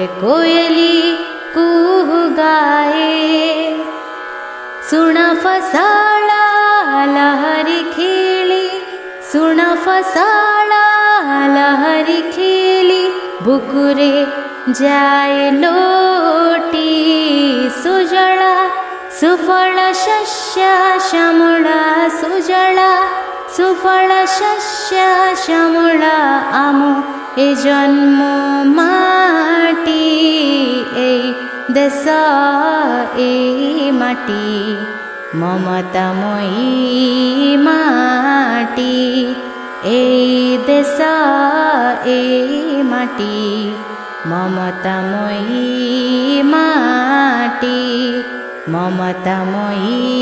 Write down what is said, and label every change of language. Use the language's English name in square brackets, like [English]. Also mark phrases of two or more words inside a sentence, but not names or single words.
[Odia] କୋଇଲି କୁହୁ ଗାଏ ସୁନ ଫସଲ ଲହରୀ ଖେଳି ସୁନ ଫସଲ ଲହରୀ ଖେଳି ବୁକୁରେ ଯାଏ ଲୋଟି [Sanskrit] सुजला सुफल शस्य श्यामला सुजला सुफल शस्य श्यामला [Odia] ଆମ ଏ ଜନ୍ମ ମାଟି ଏ ଦେଶ ଏ ମାଟି ମମତାମୟୀ ମାଟି ଏ ଦେଶ ଏ ମାଟି ମମତାମୟୀ ମାଟି ମମତାମୟୀ